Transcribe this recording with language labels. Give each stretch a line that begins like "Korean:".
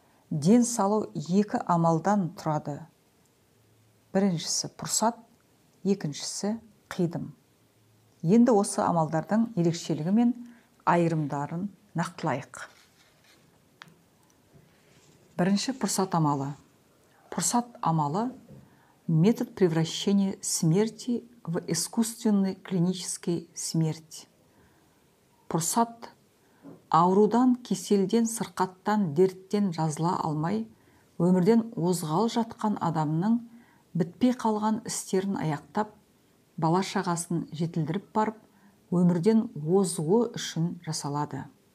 Kazakh: Ден салу екі амалдан тұрады. Біріншісі пұрсат, екіншісі қидым. Енді осы амалдардың ерекшелігі мен айырымдарын нақтылайық. Бірінші пұрсат амалы.
Russian: Пұрсат амалы – метод превращения смерти в искусственный клинический смерть.
Kazakh: Пұрсат аурудан, кеселден, сырқаттан, дерттен жазыла алмай, өмірден озғал жатқан адамның бітпей қалған істерін аяқтап, бала шағасын жетілдіріп барып, өмірден озуы үшін жасалады.